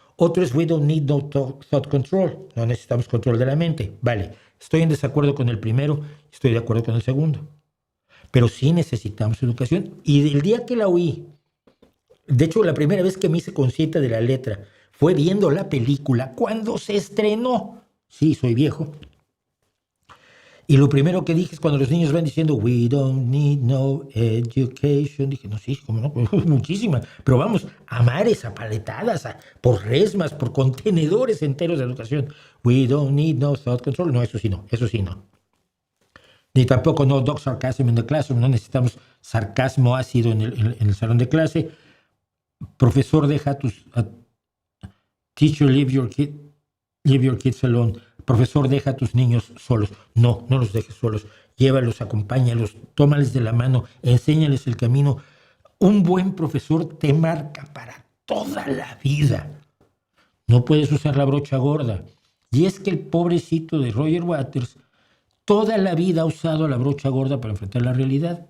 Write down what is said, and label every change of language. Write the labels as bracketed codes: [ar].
[en] Otro es we don't need no thought control. [es] No necesitamos control de la mente. Vale, estoy en desacuerdo con el primero, estoy de acuerdo con el segundo. Pero sí necesitamos educación. Y el día que la oí De hecho, la primera vez que me hice consciente de la letra fue viendo la película cuando se estrenó. Sí, soy viejo. Y lo primero que dije es cuando los niños van diciendo "We don't need no education", dije, no, sí, como no, muchísima. Pero vamos, a mares, a paletadas, por resmas, por contenedores enteros de educación. [en] "We don't need no thought control". [es] No, eso sí no, eso sí no. Ni tampoco no dog sarcasm in the classroom. No necesitamos sarcasmo ácido en el salón de clase. [en] Profesor, deja teacher, leave your kids alone. [es] Profesor, deja a tus niños solos. No, no los dejes solos. Llévalos, acompáñalos, tómales de la mano, enséñales el camino. Un buen profesor te marca para toda la vida. No puedes usar la brocha gorda. Y es que el pobrecito de Roger Waters toda la vida ha usado la brocha gorda para enfrentar la realidad.